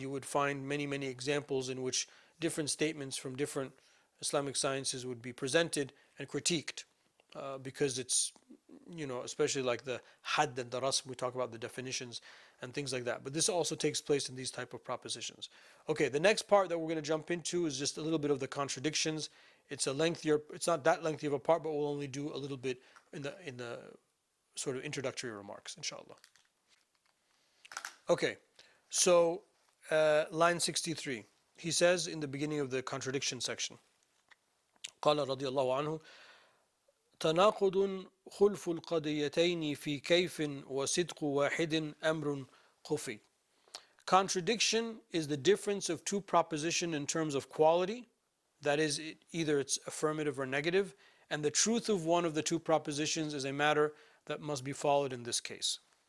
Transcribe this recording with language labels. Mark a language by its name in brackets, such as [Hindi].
[English] You would find many, many examples in which different statements from different Islamic sciences would be presented and critiqued, because it's, especially like the hadd and the rasm, we talk about the definitions and things like that. But this also takes place in these type of propositions. Okay, the next part that we're going to jump into is just a little bit of the contradictions. It's not that lengthy of a part, but we'll only do a little bit in the sort of introductory remarks, inshallah. Okay, so line 63. He says in the beginning of the contradiction section, [Arabic] قال رضي الله عنه تناقض خلف القضيتين في كيف وصدق واحد أمر خفي. [English] Contradiction is the difference of two propositions in terms of quality, that is, either it's affirmative or negative, and the truth of one of the two propositions is a matter that must be followed in this case.